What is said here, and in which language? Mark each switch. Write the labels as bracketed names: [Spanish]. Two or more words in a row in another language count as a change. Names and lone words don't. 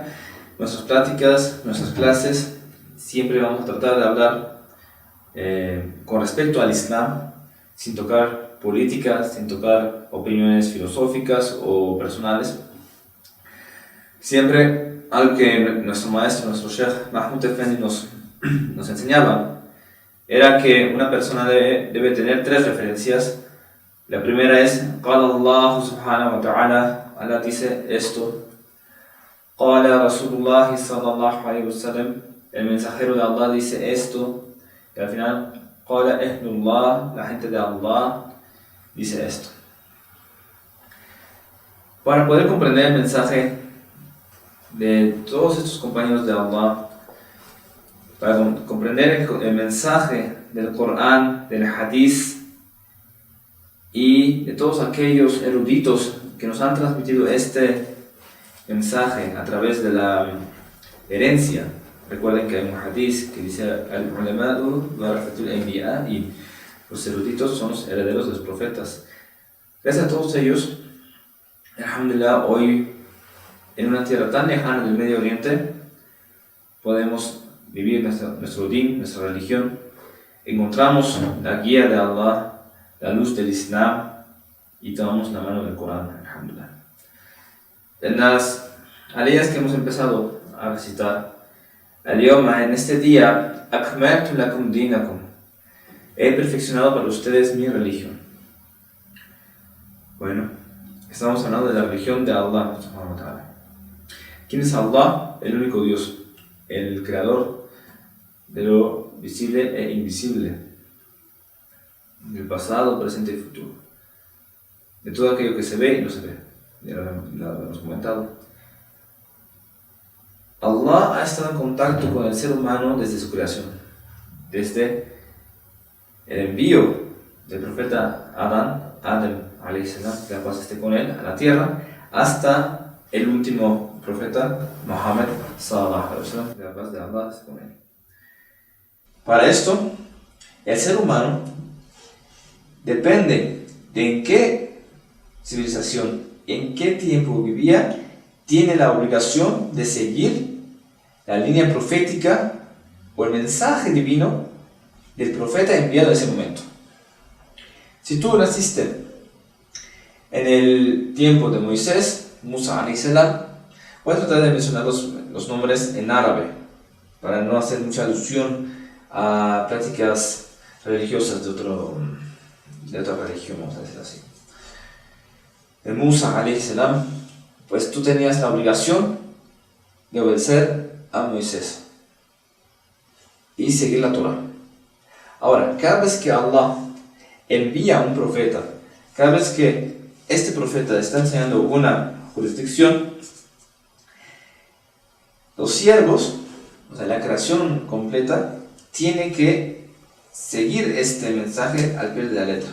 [Spanish] Nuestras pláticas, nuestras clases, siempre vamos a tratar de hablar con respecto al Islam, sin tocar políticas, sin tocar opiniones filosóficas o personales. Siempre algo que nuestro maestro, nuestro Sheikh Mahmoud Effendi nos enseñaba, era que una persona debe tener tres referencias. La primera es: [Arabic] قال الله سبحانه وتعالى, Allah [Spanish] dice esto. [Arabic] قال رسول الله صلى الله عليه وسلم, [Spanish] el mensajero de Allah dice esto. Y al final, [Arabic] قال أهل الله, [Spanish] la gente de Allah dice esto. Para poder comprender el mensaje de todos estos compañeros de Allah, para comprender el mensaje del Corán, del Hadith y de todos aquellos eruditos que nos han transmitido este mensaje a través de la herencia. Recuerden que hay un hadith que dice: [Arabic] العلماء ورثة الأنبياء, [Spanish] y los eruditos son los herederos de los profetas. Gracias a todos ellos, alhamdulillah, hoy en una tierra tan lejana del Medio Oriente podemos vivir nuestro din, nuestra religión. Encontramos la guía de Allah, la luz del Islam, y tomamos la mano del Corán, alhamdulillah. En las aleyas que hemos empezado a recitar, al-yawma, en este día, [Arabic] أكملت لكم دينكم, [Spanish] he perfeccionado para ustedes mi religión. Bueno, estamos hablando de la religión de Allah [Arabic] سبحانه وتعالى. [Spanish] ¿Quién es Allah? El único Dios, el creador de lo visible e invisible, del pasado, presente y futuro, de todo aquello que se ve y no se ve. Ya lo hemos comentado. Allah ha estado en contacto con el ser humano desde su creación, desde el envío del profeta Adam [Arabic] عليه السلام, [Spanish] que la paz esté con él, a la tierra, hasta el último profeta Muhammad [Arabic] صلى الله عليه وسلم, [Spanish] que la paz de Allah esté con él. Para esto, el ser humano depende de en qué civilización, en qué tiempo vivía, tiene la obligación de seguir la línea profética o el mensaje divino del profeta enviado en ese momento. Si tú naciste en el tiempo de Moisés, [Arabic] موسى عليه السلام, [Spanish] voy a tratar de mencionar los nombres en árabe para no hacer mucha alusión a prácticas religiosas de otra religión, vamos a decir así. De Musa, [Arabic] عليه السلام, [Spanish] pues tú tenías la obligación de obedecer a Moisés y seguir la Torah. Ahora, cada vez que Allah envía a un profeta, cada vez que este profeta está enseñando una jurisdicción, los siervos, o sea, la creación completa, tiene que seguir este mensaje al pie de la letra.